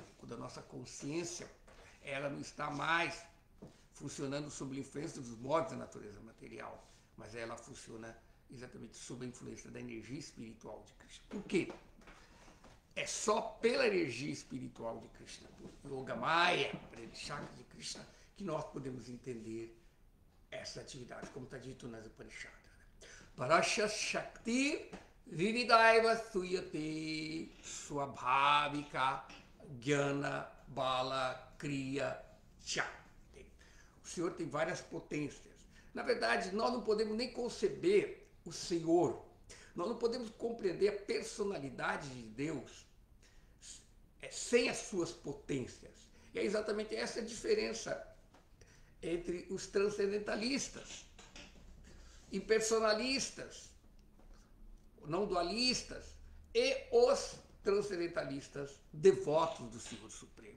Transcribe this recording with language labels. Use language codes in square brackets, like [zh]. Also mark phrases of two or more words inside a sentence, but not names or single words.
[pt] Quando a nossa consciência ela não está mais funcionando sob a influência dos modos da natureza material, mas ela funciona exatamente sob a influência da energia espiritual de Krishna. Por quê? É só pela energia espiritual de Krishna, do Yogamaya, Chakra de Krishna, que nós podemos entender essa atividade, como está dito nas Upanishads. [sa] परास्य शक्तिर् विविधैव श्रूयते स्वाभाविकी ज्ञान बल क्रिया च. [pt] O Senhor tem várias potências. Na verdade, nós não podemos nem conceber o Senhor, nós não podemos compreender a personalidade de Deus sem as suas potências. E é exatamente essa a diferença entre os transcendentalistas, impersonalistas, não dualistas e os transcendentalistas devotos do Senhor Supremo.